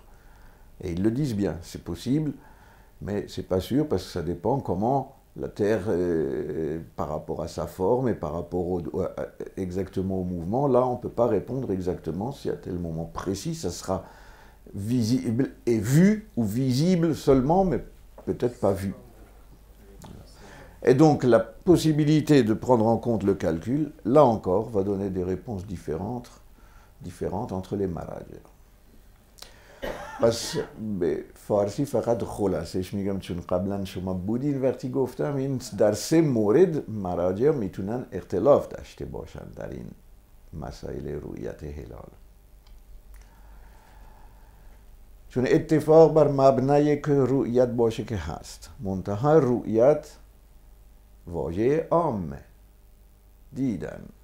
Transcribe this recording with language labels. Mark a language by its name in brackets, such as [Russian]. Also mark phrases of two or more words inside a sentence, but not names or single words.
[French] Et ils le disent bien, c'est possible, mais c'est pas sûr parce que ça dépend comment la Terre, par rapport à sa forme et par rapport exactement au mouvement, là on ne peut pas répondre exactement si à tel moment précis ça sera visible et vu ou visible seulement, mais peut-être pas vu. Et donc la possibilité de prendre en compte le calcul, là encore, va donner des réponses différentes entre les marajers. [Persian] پس به فارسی فقط خلاصش میگم چون قبلا شما بودین وقتی گفتم این در 3 مورد مراجع میتونن اختلاف داشته باشن در این مسائل رؤیت هلال. چون اتفاق بر مبنای که رؤیت باشه که هست، منتها رؤیت واژه عامه، دیدن.